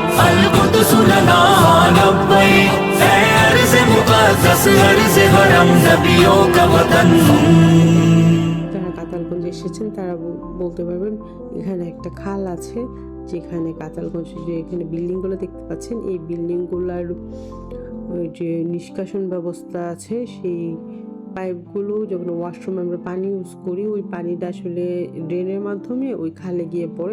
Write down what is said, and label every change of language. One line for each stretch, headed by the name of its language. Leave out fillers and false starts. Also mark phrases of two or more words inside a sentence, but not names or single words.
Arabic: القدس لنا لبيك
Urdu: اے ارض مقدس ارض حرم نبیوں کا وطن।
Bangla: যারা কাতালগঞ্জ এসেছেন তারা বলতে পারবেন এখানে একটা খাল আছে, যেখানে কাতালগঞ্জ যে এখানে বিল্ডিংগুলো দেখতে পাচ্ছেন, এই বিল্ডিংগুলোর যে নিষ্কাশন ব্যবস্থা আছে, সেই পাইপগুলো যখন ওয়াশরুমে আমরা পানি ইউজ করি, ওই পানিটা আসলে ড্রেনের মাধ্যমে ওই খালে গিয়ে পড়ে।